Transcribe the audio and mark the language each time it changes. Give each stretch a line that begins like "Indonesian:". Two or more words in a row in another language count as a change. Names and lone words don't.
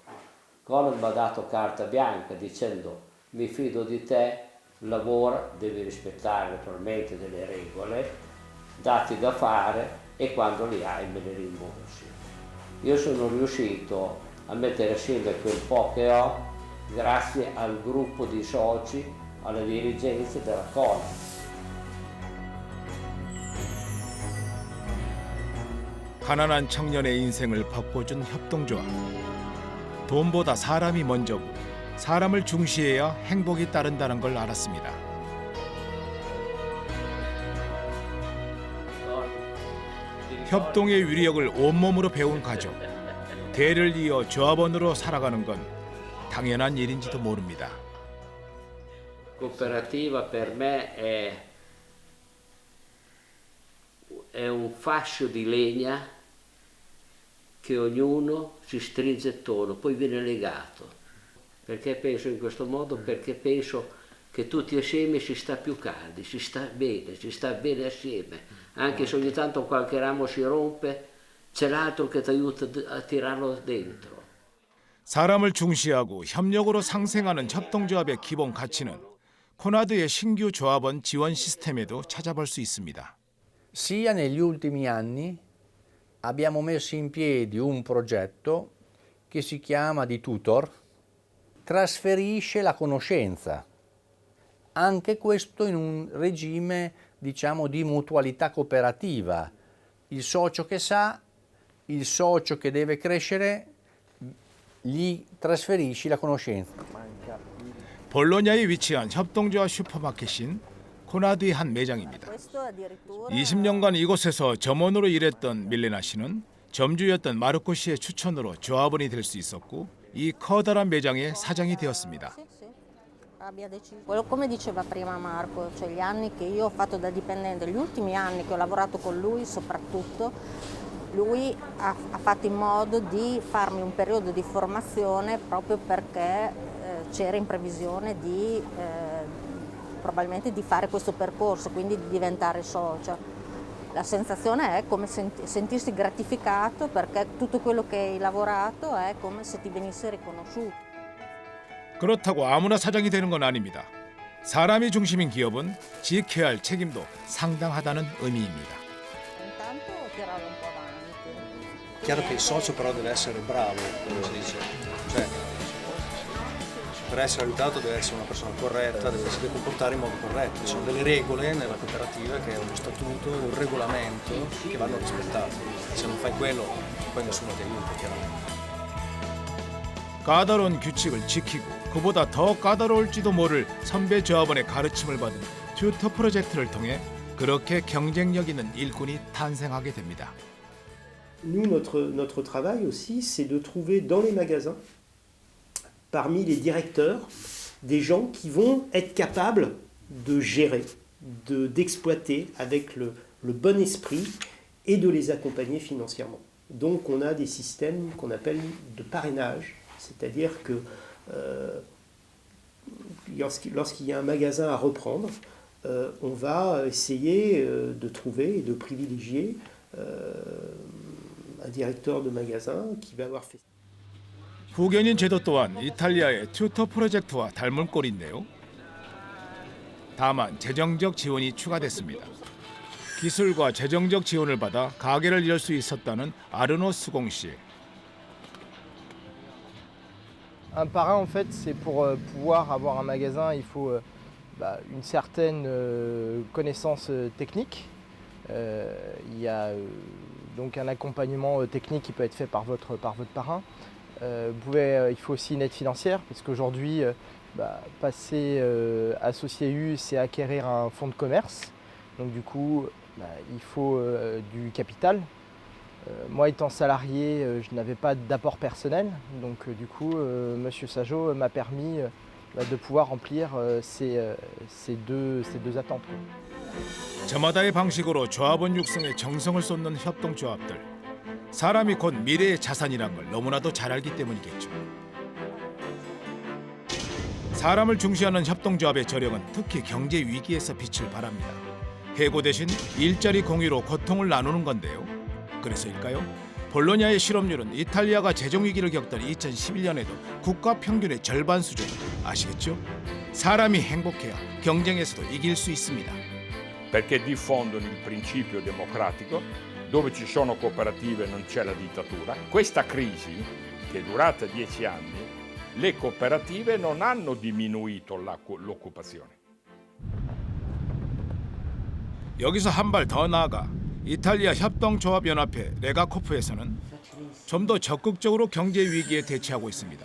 Italian: Conad mi ha dato carta bianca dicendo mi fido di te, lavora, devi rispettare naturalmente delle regole, dati da fare e quando li hai me li rimborsi. Io sono riuscito a mettere assieme quel po' che ho grazie al gruppo di soci, alle dirigenze della Conad.
Korean: 가난한 청년의 인생을 바꿔준 협동조합. 돈보다 사람이 먼저고 사람을 중시해야 행복이 따른다는 걸 알았습니다. 협동의 위력을 온몸으로 배운 가족. 대를 이어 조합원으로 살아가는 건 당연한 일인지도 모릅니다.
Italian: Cooperativa per me è un fascio di legna che ognuno si stringe attorno, poi viene legato. Perché penso in questo modo? Perché penso che tutti assieme si sta più caldi, si sta bene assieme. Anche se ogni tanto qualche ramo si rompe, c'è l'altro che ti aiuta a tirarlo dentro.
Korean: 사람을 중시하고 협력으로 상생하는 협동조합의 기본 가치는 코나드의 신규 조합원 지원 시스템에도 찾아볼 수 있습니다.
Italian: Sia negli ultimi anni abbiamo messo in piedi un progetto che si chiama di tutor, trasferisce la conoscenza, anche questo in un regime diciamo di mutualità cooperativa. Il socio che sa, il socio che deve crescere, gli trasferisci la conoscenza.
Korean: 볼로냐에 위치한 협동조합 슈퍼마켓인 코나드의 한 매장입니다. 20년간 이곳에서 점원으로 일했던 밀레나 씨는 점주였던 마르코 씨의 추천으로 조합원이 될 수 있었고 이 커다란 매장의 사장이 되었습니다.
Italian: Come diceva prima Marco, cioè gli anni che io ho fatto da dipendente, gli ultimi anni che ho lavorato con lui soprattutto, lui ha fatto in modo di farmi un periodo di formazione proprio perché c'era in previsione di probabilmente di fare questo percorso, quindi di diventare socio. La sensazione è come sentirsi gratificato perché tutto quello che hai lavorato è come se ti venisse riconosciuto.
Korean: 그렇다고 아무나 사장이 되는 건 아닙니다. 사람이 중심인 기업은 지켜야 할 책임도 상당하다는 의미입니다.
Italian: Chiaro che il socio però deve essere bravo, come si dice, cioè per essere aiutato deve essere una persona corretta, si deve comportare in modo corretto. Ci sono delle regole nella cooperativa che è uno statuto, un regolamento che vanno rispettati. Se non fai quello poi nessuno ti aiuta, chiaramente.
Korean: 까다로운 규칙을 지키고 그보다 더 까다로울지도 모를 선배 조합원의 가르침을 받은 튜터 프로젝트를 통해 그렇게 경쟁력 있는 일꾼이 탄생하게 됩니다.
French: Nous, notre travail aussi, c'est de trouver dans les magasins, parmi les directeurs, des gens qui vont être capables de gérer, d'exploiter avec le bon esprit et de les accompagner financièrement. Donc on a des systèmes qu'on appelle de parrainage, c'est-à-dire que lorsqu'il y a un magasin à reprendre, on va essayer de trouver et de privilégier un directeur de magasin qui va avoir fait.
Korean: 후견인 제도 또한 이탈리아의 튜터 프로젝트와 닮은 꼴인데요. 다만 재정적 지원이 추가됐습니다. 기술과 재정적 지원을 받아 가게를 열 수 있었다는 아르노 수공 씨.
French: Un parrain, en fait, c'est pour pouvoir avoir un magasin, il faut une certaine connaissance technique. Il y a donc un accompagnement technique qui peut être fait par votre parrain. Il faut aussi une aide financière, parce qu'aujourd'hui, passer associé U, c'est acquérir un fonds de commerce. Donc du coup, il faut du capital. Moi, étant salarié, je n'avais pas d'apport personnel. Donc du coup, Monsieur Sajo m'a permis de pouvoir remplir ces deux attentes.
Korean: 저마다의 방식으로 조합원 육성에 정성을 쏟는 협동조합들. 사람이 곧 미래의 자산이란 걸 너무나도 잘 알기 때문이겠죠. 사람을 중시하는 협동조합의 저력은 특히 경제 위기에서 빛을 발합니다. 해고 대신 일자리 공유로 고통을 나누는 건데요. 그래서일까요? 볼로냐의 실업률은 이탈리아가 재정 위기를 겪던 2011년에도 국가 평균의 절반 수준. 아시겠죠? 사람이 행복해야 경쟁에서도 이길 수 있습니다.
Italian: Perché diffondono il principio democratico, dove ci sono cooperative non c'è la dittatura. Questa crisi, che è durata 10 anni, le cooperative non hanno diminuito l'occupazione.
Korean: 여기서 한 발 더 나아가 이탈리아 협동조합연합회 레가코프에서는 좀 더 적극적으로 경제 위기에 대처하고 있습니다.